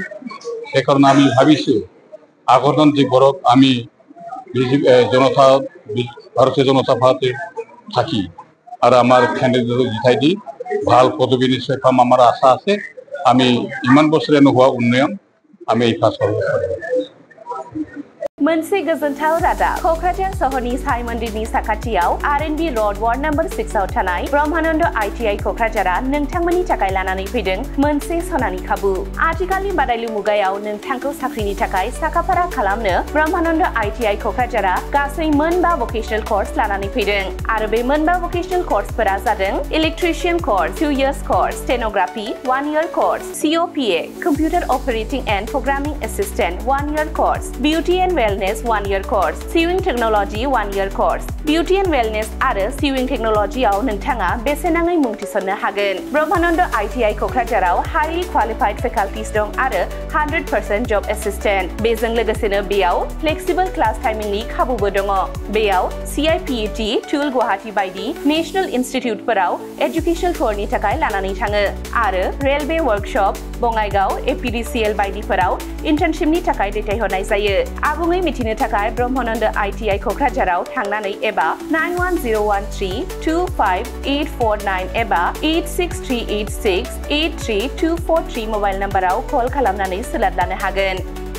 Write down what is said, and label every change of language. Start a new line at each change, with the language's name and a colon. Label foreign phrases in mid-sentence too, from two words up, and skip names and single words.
Assamese: সেইকাৰণে আমি ভাবিছোঁ আগন্তুক যিবোৰক আমি ভাৰতীয় জনতা পাৰ্টিৰ থাকি আৰু আমাৰ কেণ্ডিডেটক জিতাই দি ভাল পদবী নিশ্চয় পাম আমাৰ আশা আছে। আমি ইমান বছৰে নোহোৱা উন্নয়ন আমি এই পাছ কৰিব পাৰিম।
Bodo: मोनसे गोजोनथाव रादाब क'क्राझार सहरनि साई मन्दिरनि साखाथियाव R&B र'ड वार्ड नम्बर 6 आव थानाय ब्रह्मानन्द ITI क'क्राझारा नोंथांमोननि थाखाय लानानै फैदों मोनसे सनानि खाबु। आथिखालनि बादायलु मुगायाव नोंथांखौ साख्रिनि थाखाय साखाफारा खालामनो ब्रह्मानन्द ITI क'क्राझारा गासै मोनबा
English: vocational course
Bodo: लानानै फैदों आरो बे मोनबा
English: vocational course
Bodo: जादों
English: electrician course 2 years course, stenography 1 year course, COPA computer operating and programming assistant 1 year course, beauty and wellness 1 year course, sewing technology 1 year course, beauty and wellness
Bodo: आरो
English: sewing technology
Bodo: आव नोंथाङा बेसेनाङै मुं थिसननो हागोन। ब्रह्मानन्द ITI क'क्राझाराव
English: highly qualified faculties
Bodo: दं आरो
English: 100% job assistant।
Bodo: बेजों लोगोसेनो बेयाव
English: flexible class timingनि
Bodo: खाबुबो दङ। बेयाव CIPET, टुल गुवाहाटी बायदि
English: national institute educational tour
Bodo: थाखाय लानानै थाङो आरो
English: railway workshop
Bodo: बङाइगाव APDCL बायदिफोराव इन्टार्नशिपनि थाखाय दैथायहरनाय जायो। आबुङै मिथिनो थाखाय ब्रह्मानन्द ITI क'क्राझाराव थांनानै एबा 9101325849 एबा 86386832443
English: mobile number
Bodo: कल खालामनानै सोलाद लानो हागोन।